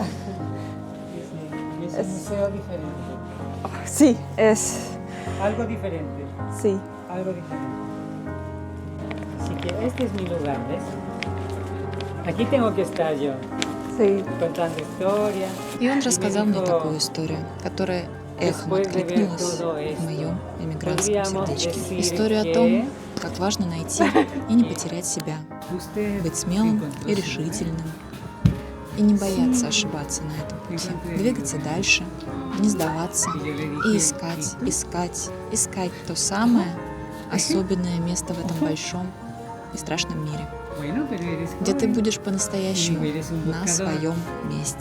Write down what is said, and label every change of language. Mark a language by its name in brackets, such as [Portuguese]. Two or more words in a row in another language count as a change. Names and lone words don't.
[Spanish] Es un museo diferente. Sí, es. Algo diferente. Sí. Algo diferente. Así que este es mi lugar, ¿ves? Aquí tengo que estar yo, Sí. contando historia. [Russian] И он рассказал мне такую историю, которая эхом откликнулась в моем эмигрантском сердечке. Историю о том, как важно найти и не потерять себя, быть смелым и решительным, и не бояться ошибаться на этом пути, двигаться дальше, не сдаваться и искать то самое особенное место в этом большом и страшном мире, где ты будешь по-настоящему на своем месте.